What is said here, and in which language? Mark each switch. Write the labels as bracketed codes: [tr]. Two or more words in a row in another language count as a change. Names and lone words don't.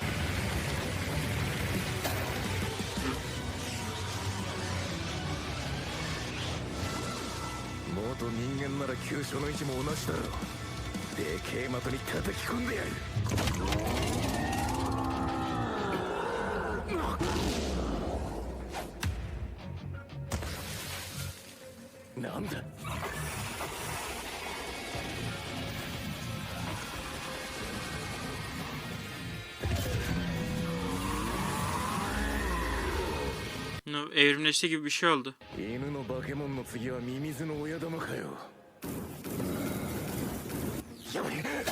[ja] 元人間なら急所の位置も同じだろう。でけえ的に叩き込んでやる。なんだ。 [tr] Evrimleşti gibi bir şey oldu. [ja] 犬の化け物の次はミミズの親玉かよ。やばい。